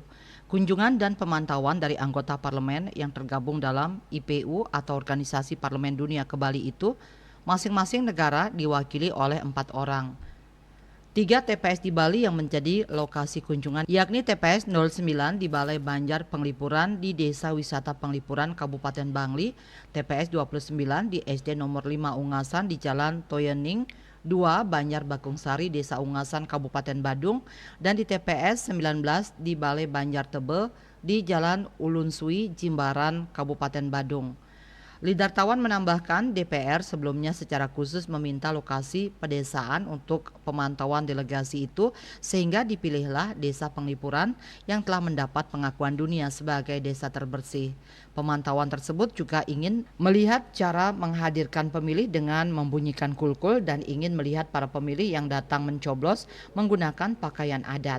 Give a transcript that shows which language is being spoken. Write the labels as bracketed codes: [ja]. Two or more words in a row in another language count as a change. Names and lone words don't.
[id] Kunjungan dan pemantauan dari anggota parlemen yang tergabung dalam IPU atau Organisasi Parlemen Dunia ke Bali itu, masing-masing negara diwakili oleh 4 orang. 3 TPS di Bali yang menjadi lokasi kunjungan, yakni TPS 09 di Balai Banjar Penglipuran di Desa Wisata Penglipuran Kabupaten Bangli, TPS 29 di SD nomor 5 Ungasan di Jalan Toyening 2 Banjar Bakungsari Desa Ungasan Kabupaten Badung, dan di TPS 19 di Balai Banjar Tebe di Jalan Ulunsui Jimbaran Kabupaten Badung. Lidartawan menambahkan DPR sebelumnya secara khusus meminta lokasi pedesaan untuk pemantauan delegasi itu sehingga dipilihlah Desa Penglipuran yang telah mendapat pengakuan dunia sebagai desa terbersih. Pemantauan tersebut juga ingin melihat cara menghadirkan pemilih dengan membunyikan kulkul dan ingin melihat para pemilih yang datang mencoblos menggunakan pakaian adat.